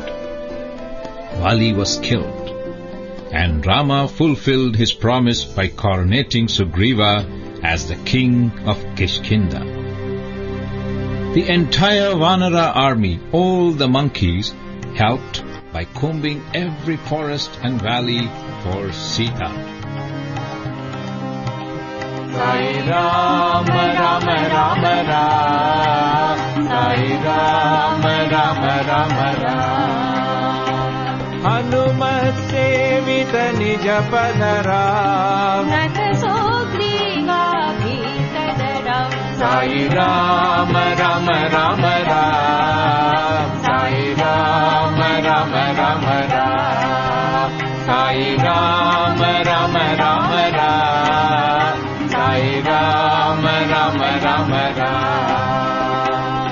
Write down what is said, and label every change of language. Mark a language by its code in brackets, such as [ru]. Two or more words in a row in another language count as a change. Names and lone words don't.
[en] Vali was killed, and Rama fulfilled his promise by coronating Sugriva as the king of Kishkinda. The entire Vanara army, all the monkeys, helped by combing every forest and valley for Sita. [hi] Sai Ram Ram Ram Ram Sai Ram Ram Ram Ram हनुमत सेवित निज पदराम नत सुग्रीवा भीषण राम साई राम राम राम राम साई राम राम राम राम साई राम राम राम राम साई राम राम राम राम